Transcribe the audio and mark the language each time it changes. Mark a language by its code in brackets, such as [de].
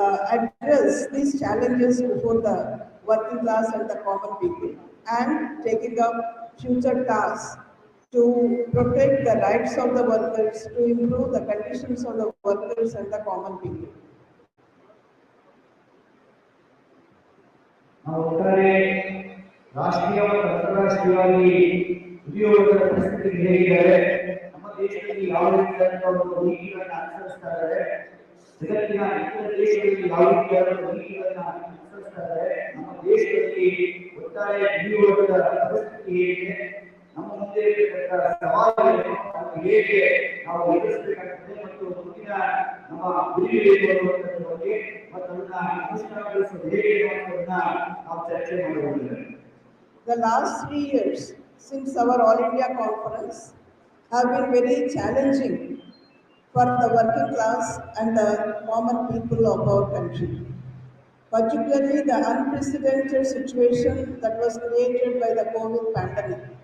[en] address these challenges before the working class and the common people, and taking up future tasks to protect the rights of the workers, to improve the conditions of the workers and the common people. [kn] ಒಟ್ಟಾರೆ ರಾಷ್ಟ್ರೀಯ ಮತ್ತು ಅಂತಾರಾಷ್ಟ್ರೀಯವಾಗಿ ಉದ್ಯೋಗದ ಪರಿಸ್ಥಿತಿ ಹೇಗಿದ್ದಾರೆ, ನಮ್ಮ ದೇಶದಲ್ಲಿ ಯಾವ ರೀತಿಯಾದ ಒಂದು ನೀತಿಗಳನ್ನು ಅನುಸರಿಸ್ತಾ ಇದ್ದಾರೆ, ಜಗತ್ತಿನ ಇತರ ದೇಶಗಳಲ್ಲಿ ಯಾವ ರೀತಿಯಾದ ನೀತಿಗಳನ್ನು ಅನುಸರಿಸ್ತಾ ಇದ್ದಾರೆ, ನಮ್ಮ ದೇಶದಲ್ಲಿ ಒಟ್ಟಾರೆ ಉದ್ಯೋಗದ ಪರಿಸ್ಥಿತಿ ಹೇಗಿದೆ, ನಮ್ಮ ಮುಂದೆ ಇರತಕ್ಕಂಥ ಸವಾಲುಗಳನ್ನು ಹೇಗೆ ನಾವು ಎದುರಿಸಬೇಕಾಗ್ತದೆ ಮತ್ತು ಮುಂದಿನ ನಮ್ಮ ಗುರಿಗಳು ಅನ್ನುವಂಥದ್ರ ಬಗ್ಗೆ ಮತ್ತು ಅದನ್ನ ಅನುಷ್ಠಾನಗೊಳಿಸೋದು ಹೇಗೆ ಅನ್ನೋದನ್ನ ನಾವು ಚರ್ಚೆ ಮಾಡಬಹುದು. [en] The last 3 years since our All India Conference have been very challenging for the working class and the common people of our country. Particularly the unprecedented situation that was created by the COVID pandemic.